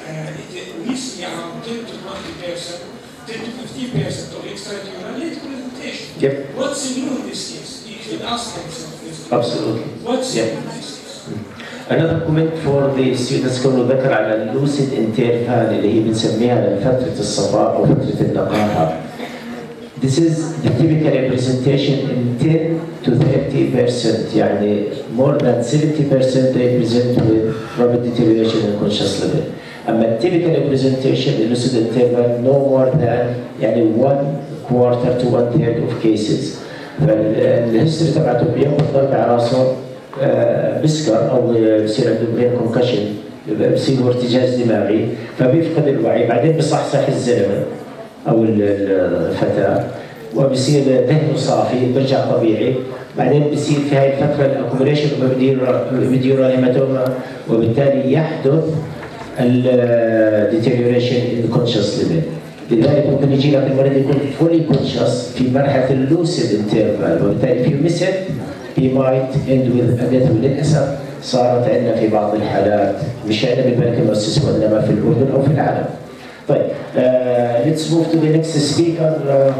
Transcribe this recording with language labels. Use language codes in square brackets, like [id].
[en] We see around 10 to 20%, 10 to 50% of extraocular late presentation. What's new in this case? You should ask yourself this. Absolutely. What's new in this case? Another comment for the students [ar] كونه ذكر على اللوسيد انترفال اللي هي بنسميها فترة الصفاء أو فترة النقاهة. [en] This is the typical representation in 10 to 30%. يعني more than 70% they present with rapid deterioration in conscious level. [ar] أما [en] typical representation in lucid interval no more than يعني 1/4 to 1/3 of cases. [ar] فالهيستوري تبعته بياخذ ضربة على راسه بسكر او بصير عنده برين كونكشن بصير ارتجاج دماغي فبيفقد الوعي، بعدين بصحصح الزلمه او الفتاه وبصير ذهنه صافي برجع طبيعي، بعدين بصير في هاي الفتره الاكوميليشن وبديورال هيماتوما، وبالتالي يحدث الديتيريوريشن ان كونشس ليفل. لذلك ممكن يجي لك المريض يكون فولي كونشس في مرحله اللوسيد انترفال، وبالتالي في مثل [en] he might end with a death. [ar] وللاسف صارت عندنا في بعض الحالات مش عندنا بالملك المؤسس وانما في الاردن او في العالم. طيب [en] let's move to the next speaker.